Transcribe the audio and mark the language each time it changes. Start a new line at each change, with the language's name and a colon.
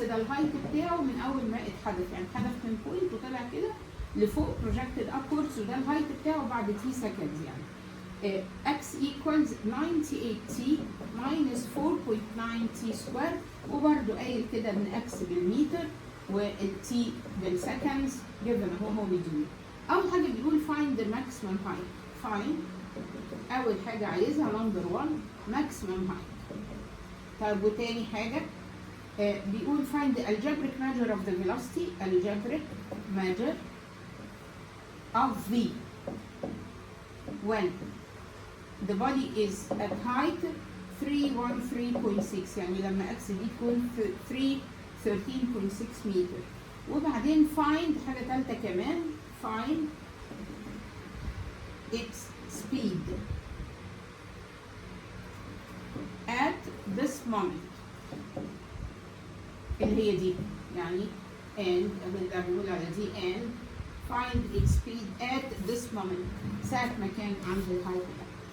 Arabic: ده الهايت بتاعه من اول ما اتحدث، يعني اتحدث من بوينت وطلع كده لفوق
English: projected upwards،
Arabic: وده الهايت بتاعه بعد t seconds يعني.
English: x equals 98t minus 4.9t square،
Arabic: وبرده قايل كده ان x بالمتر والt بالسكندز جبنا هو بيديله. اول حاجه بيقول
English: find the maximum height.
Arabic: find اول حاجه عايزها نمبر 1
English: maximum height.
Arabic: طيب وتاني حاجه بيقول
English: find the algebraic measure of the velocity. algebraic measure of v when the body is at height 313.6،
Arabic: يعني لما x دي تكون 13.6 متر. وبعدين find حاجة تالتة كمان،
English: find its speed at this moment
Arabic: اللي هي دي، يعني and بنقول على دي and find its speed at this moment ساعة ما كان عند الهايت ده.